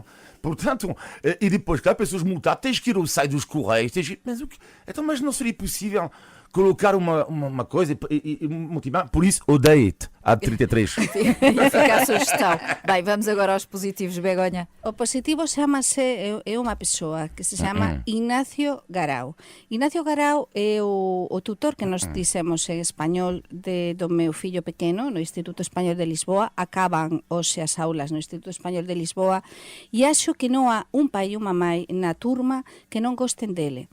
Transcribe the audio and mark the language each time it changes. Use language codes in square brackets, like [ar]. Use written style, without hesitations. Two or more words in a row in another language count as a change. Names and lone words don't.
[pt] Portanto, e depois que há pessoas multadas, tens que ir ao site dos Correios. Mas, mas não seria possível colocar uma coisa e multibanco? Por isso, odeio-te a 33. E fica a sugestão. Bem, vamos agora aos positivos, Begonha. O positivo chama-se, é uma pessoa que se chama Ignacio Garau. Ignacio Garau é o tutor que nós dissemos [es] en español [gl] do meu fillo pequeno [pt] no Instituto Español de Lisboa. [gl] Acaban hoxe as aulas no Instituto Español de Lisboa e acho que non há un pai e unha mãe na turma que non gosten dele.